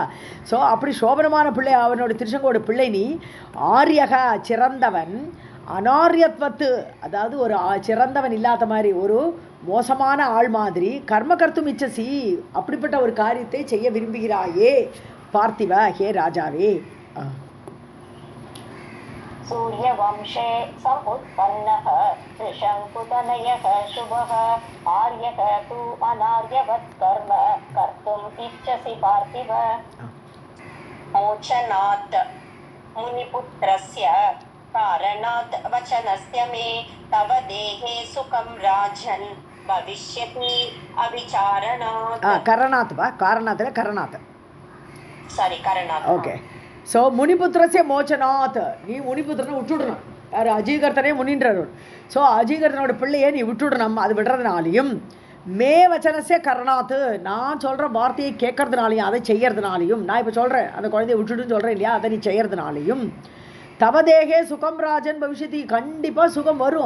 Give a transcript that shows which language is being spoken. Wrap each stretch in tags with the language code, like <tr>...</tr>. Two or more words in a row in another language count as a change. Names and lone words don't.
<ta>ஸோ அப்படி சோபனமான பிள்ளை அவனோட திரிசங்கோட பிள்ளை நீ. ஆரியகா, சிறந்தவன். அனாரியத்வத்து, அதாவது ஒரு சிறந்தவன் இல்லாத மாதிரி, ஒரு மோசமான ஆள் மாதிரி.</ta> <sa>कर्म कर्तुम् इच्छसि,</sa> <ta>அப்படிப்பட்ட ஒரு காரியத்தை செய்ய விரும்புகிறாயே. பார்த்திவ ஹே ராஜாவே.</ta> <sa>सूर्यवंशे समुत्पन्नः त्रिशङ्कुतनयः शुभः आर्यः तु अनार्यवत् कर्म कर्तुम् इच्छसि पार्थिव. मोचनात् मुनिपुत्रस्य कारणात् वचनस्य मे तव देहे सुखं राजन् भविष्यति अविचारणात्. करणात् वा कारणात् करणात् सारी करणात्.</sa> <ta>ஓகே. ஸோ</ta> <sa>मुनिपुत्रस्य मोचनात्,</sa> <ta>நீ முனிபுத்திரனை விட்டுடணும். யார்? அஜீகர்த்தனே முனின்றார். ஸோ அஜீகர்த்தனோட பிள்ளையை நீ விட்டுடணும். அது விடுறதுனாலையும்</ta> <sa>मे वचनस्य कारणात्,</sa> <ta>நான் சொல்கிற வார்த்தையை கேட்கறதுனாலையும் அதை செய்யறதுனாலையும், நான் இப்போ சொல்கிறேன் அந்த குழந்தைய விட்டுடுன்னு சொல்கிறேன் இல்லையா, அதை நீ செய்யறதுனாலையும்</ta> <sa>तव देहे सुखं राजन् भविष्यति,</sa> <ta>கண்டிப்பாக சுகம் வரும்.</ta>